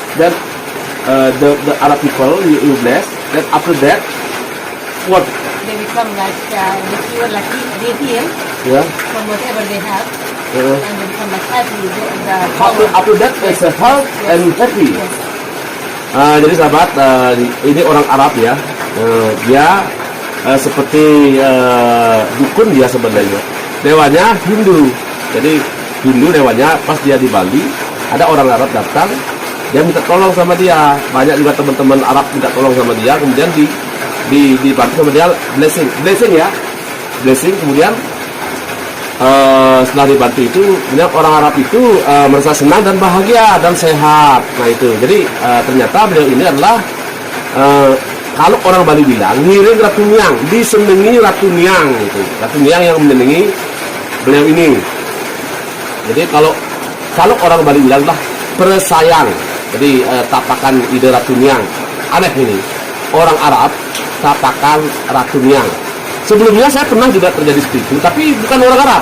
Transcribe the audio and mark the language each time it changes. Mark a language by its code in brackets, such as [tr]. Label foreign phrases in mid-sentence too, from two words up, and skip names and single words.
[en] Then the Arab people you bless. Then after that, what? They become like they feel like they heal Yeah. from whatever they have, Uh, and they become like happy. The after that is a health and happy. Yes. [id] Jadi sahabat, ini orang Arab ya. Dia seperti dukun dia sebenarnya. Dewanya Hindu. Jadi Hindu dewanya pas dia di Bali, ada orang Arab datang, dia minta tolong sama dia. Banyak juga teman-teman Arab minta tolong sama dia, kemudian dibantu sama dia blessing ya. Blessing kemudian setelah dibantu itu, kemudian orang Arab itu merasa senang dan bahagia dan sehat. Nah itu, jadi ternyata beliau ini adalah kalau orang Bali bilang ngiring Ratu Niang, disenengi Ratu Niang itu. Ratu Niang yang menyenengi beliau ini. Jadi kalau orang Bali bilang lah persayang, jadi [ban] tapakan ide [id] Ratu Niang. Aneh ini, orang Arab tapakan Ratu Niang. Sebelumnya saya pernah juga terjadi seperti itu, tapi bukan orang Arab.